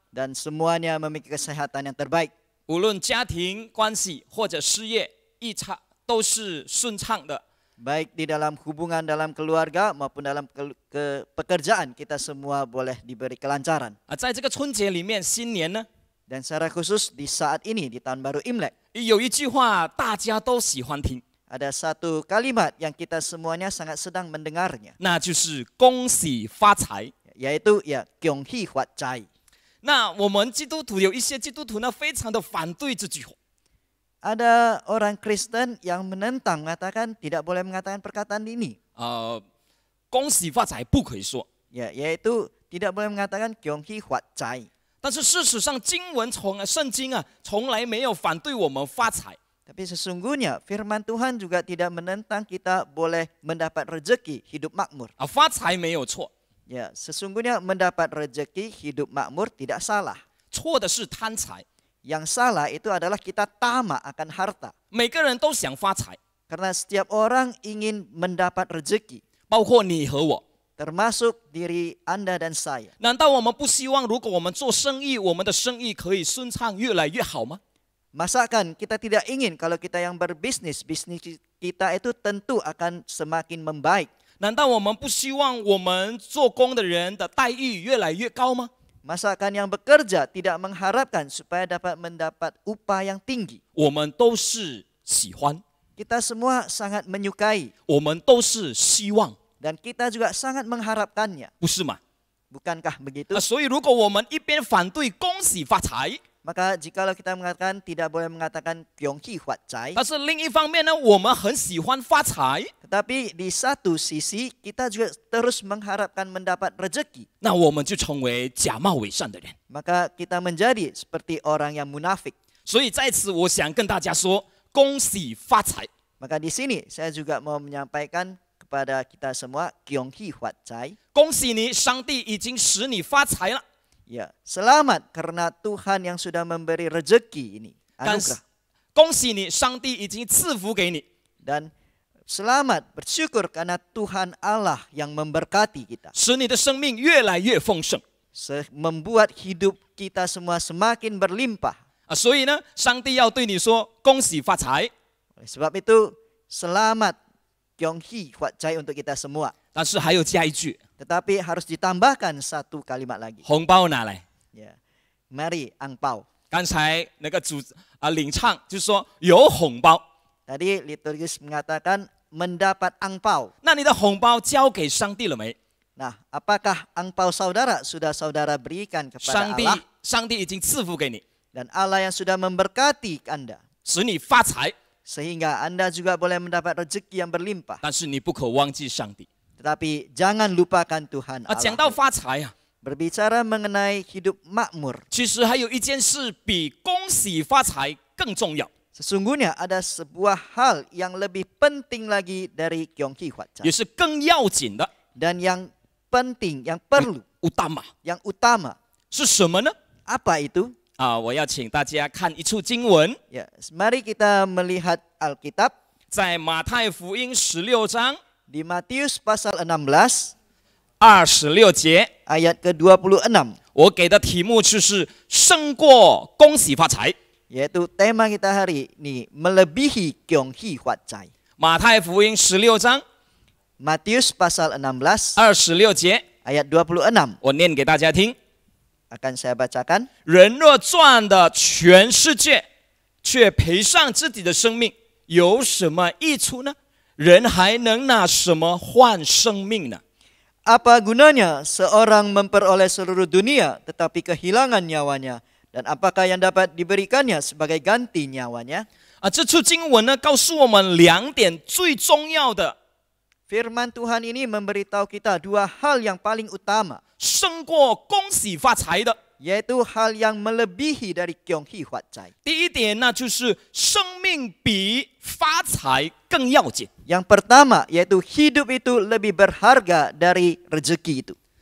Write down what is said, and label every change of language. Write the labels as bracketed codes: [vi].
[id] Dan semuanya memiliki kesehatan yang terbaik. [zh] 無論家庭關係或者事業一場都是順暢的。 [id] Baik di dalam hubungan dalam keluarga maupun dalam pekerjaan kita semua boleh diberi kelancaran. [zh] 在這個春節裡面，新年呢 [id] Dan secara khusus di saat ini di tahun baru Imlek [zh] 有一句話大家都喜歡聽， [id] ada satu kalimat yang kita semuanya sangat sedang mendengarnya. [zh] 那就是恭喜發財， [id] yaitu ya [zh] 恭喜發財。那我們基督徒有一些基督徒呢，非常的反對這句話。 [id] Ada orang Kristen yang menentang, mengatakan tidak boleh mengatakan perkataan ini. [zh] 恭喜发财不可以说。 [id] Ya, yaitu tidak boleh mengatakan kyonghi huat cai. [zh] 但是事实上，圣经啊，从来没有反对我们发财。 [id] Tapi sesungguhnya firman Tuhan juga tidak menentang kita boleh mendapat rezeki hidup makmur. [zh] 发财没有错， [id] Ya, sesungguhnya mendapat rezeki hidup makmur tidak salah. [zh] 错的是贪财。 [id] Yang salah itu adalah kita tamak akan harta. [zh] 每个人都想发财， [id] Karena setiap orang ingin mendapat rezeki, [zh] 包括你和我。 [id] termasuk diri Anda dan saya. [zh] 难道我们不希望，如果我们做生意，我们的生意可以顺畅，越来越好吗？ [id] Masakan kita tidak ingin kalau kita yang berbisnis, bisnis kita itu tentu akan semakin membaik. [zh] 难道我们不希望我们做工的人的待遇越来越高吗？ [id] Masakan yang bekerja tidak mengharapkan supaya dapat mendapat upah yang tinggi. [zh] 我们都是喜欢， [id] Kita semua sangat menyukai [zh] 我们都是希望， [id] dan kita juga sangat mengharapkannya. [zh] 不是吗？ [id] Bukankah begitu? [zh] 所以如果我们一边反对恭喜发财， [id] Maka jikalau kita mengatakan tidak boleh mengatakan kyonghi huat cai, [zh] 但是另一方面呢，我们很喜欢发财， [id] tetapi di satu sisi kita juga terus mengharapkan mendapat rezeki. [zh] 那我们就成为假冒伪善的人。 [id] Maka kita menjadi seperti orang yang munafik. [zh] 所以在此，我想跟大家说，恭喜发财。 [id] Maka di sini saya juga mau menyampaikan kepada kita semua kyonghi huat cai. [zh] 恭喜你，上帝已经使你发财了。 [id] Ya, selamat karena Tuhan yang sudah memberi rezeki ini. [zh] 但 [id] Anugerah. [zh] 恭喜你，上帝已经赐福给你。 [id] Dan selamat, bersyukur karena Tuhan Allah yang memberkati kita. [zh] 使你的生命越来越丰盛 [id] Membuat hidup kita semua semakin berlimpah. [zh] 所以呢，上帝要对你说恭喜发财。 [id] Oleh sebab itu, selamat kyonghi huat cai untuk kita semua. [zh] 但是还有加一句， [id] Tetapi harus ditambahkan satu kalimat lagi. [zh] 红包拿来。 [id] Ya, mari angpau. [zh] 刚才那个领唱就说有红包， [id] Tadi liturgis mengatakan mendapat angpau. [zh] 那你的红包交给上帝了没？ [id] Nah, apakah angpau saudara sudah saudara berikan kepada [zh] 上帝 [id] Allah? [zh] 已经赐福给你， [id] Dan Allah yang sudah memberkati Anda. [zh] 使你发财。 [id] Sehingga Anda juga boleh mendapat rezeki yang berlimpah. [zh] 但是你不可忘记上帝。 [id] Tetapi jangan lupakan Tuhan [zh] 讲到 [id] Allah. [zh] 发财啊， [id] Berbicara mengenai hidup makmur. [zh] 其实还有一件事比恭喜发财更重要， [id] Sesungguhnya ada sebuah hal yang lebih penting lagi dari kyonghi huat [zh] 也 [id] cai. [zh] 是更要紧的。 [id] Dan yang penting, yang perlu, utama yang utama. [zh] 是什么呢？ [id] Apa itu? [zh] 我要请大家看一处经文， [id] Ya, mari kita melihat Alkitab [zh] 在马太福音16章 [id] di Matius pasal 16 [zh] 26节。 [id] ayat ke-26. [zh] 我给的题目就是胜过恭喜发财。 [id] Yaitu tema kita hari ini melebihi kyonghi huat cai. [zh] 马太福音16章 [id] Matius pasal 16 [zh] 26节， [id] ayat 26. [zh] 我念给大家听。 [id] Akan saya bacakan. [zh] 人若赚的全世界，却赔上自己的生命，有什么益处呢？人还能拿什么换生命呢？ [id] Apa gunanya seorang memperoleh seluruh dunia tetapi kehilangan nyawanya? Dan apakah yang dapat diberikannya sebagai ganti nyawanya? [zh] 这处经文呢，告诉我们两点最重要的， [id] Firman Tuhan ini memberitahu kita dua hal yang paling utama. [zh] 胜过恭喜发财的。 [id] Yaitu hal yang melebihi dari kyonghi huat cai. [zh] 第一点呢，就是生命比发财更要紧。 [id] Yang pertama yaitu hidup itu lebih berharga dari rezeki itu.